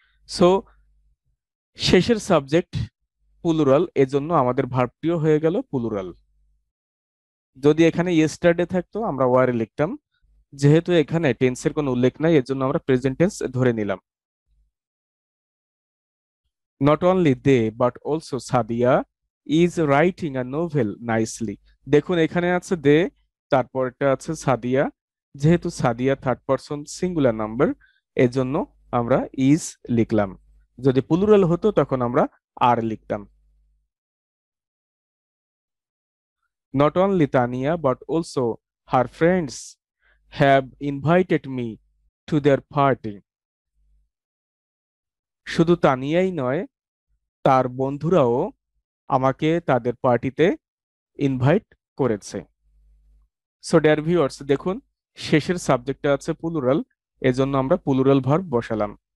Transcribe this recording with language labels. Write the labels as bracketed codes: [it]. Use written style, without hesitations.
[bn] So শেষের subject plural, এজন্য আমাদের ভার্বটিও হয়ে গেল প্লুরাল। যদি এখানে ইয়েস্টারডে থাকতো আমরা ওয়ারে লিখতাম, যেহেতু এখানে টেন্সের কোনো উল্লেখ নাই এজন্য আমরা প্রেজেন্ট টেন্স ধরে নিলাম। [en] Not only they but also Sadia is writing a novel nicely. [bn] দেখুন এখানে আছে দে, তারপরটা আছে সাদিয়া। যেহেতু Sadia third person singular number, এজন্য আমরা ইজ লিখলাম। যদি প্লুরাল হতো তখন আমরা আর লিখতাম। [en] Not only Tania but also her friends have invited me to their party. [bn] শুধু তানিয়াই নয়, তার বন্ধুরাও আমাকে তাদের পার্টিতে ইনভাইট করেছে। সো ডিয়ার ভিউয়ার্স, দেখুন শেষের সাবজেক্টটা আছে প্লুরাল, এজন্য আমরা প্লুরাল ভার্ব বসালাম।